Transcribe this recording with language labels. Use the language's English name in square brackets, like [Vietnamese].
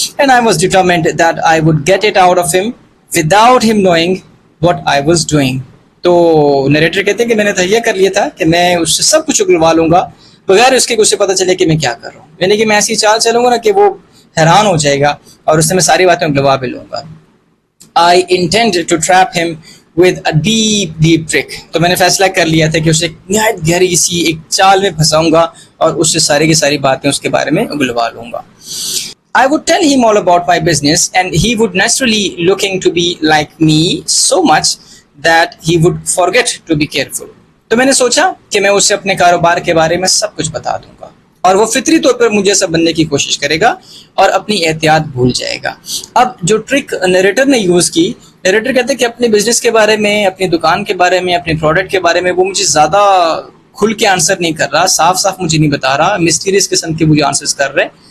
[English] And I was determined that I would get it out of him without him knowing what I was doing. [Urdu] تو narrator کہتے ہیں کہ میں نے تہیہ کر لیا تھا کہ میں اس سے سب کچھ اگلوا لوں گا بغیر اس کے اسے پتہ چلے کہ میں کیا کر رہا ہوں. یعنی کہ میں ایسی چال چلوں گا نا کہ وہ حیران ہو جائے گا اور اس سے میں ساری باتیں اگلوا بھی لوں گا. [English] I intend to trap him with a deep trick. [Urdu] تو میں نے فیصلہ کر لیا تھا کہ اسے نہایت گہری سی ایک چال میں پھنساؤں گا اور اس سے ساری کی ساری باتیں اس کے بارے میں اگلوا لوں گا. [English] I would tell him all about my business and he would naturally looking to be like me so much that he would forget to be careful. [Urdu] تو میں نے سوچا کہ میں اسے اپنے کاروبار کے بارے میں سب کچھ بتا دوں گا اور وہ فطری طور پر مجھے سب بننے کی کوشش کرے گا اور اپنی احتیاط بھول جائے گا. اب جو ٹرک نریٹر نے یوز کی, نریٹر کہتے ہیں کہ اپنے بزنس کے بارے میں, اپنی دکان کے بارے میں, اپنے پروڈکٹ کے بارے میں وہ مجھے زیادہ کھل کے آنسر نہیں کر رہا, صاف مجھے نہیں بتا رہا, مسٹیریس قسم کے مجھے آنسرز کر رہے.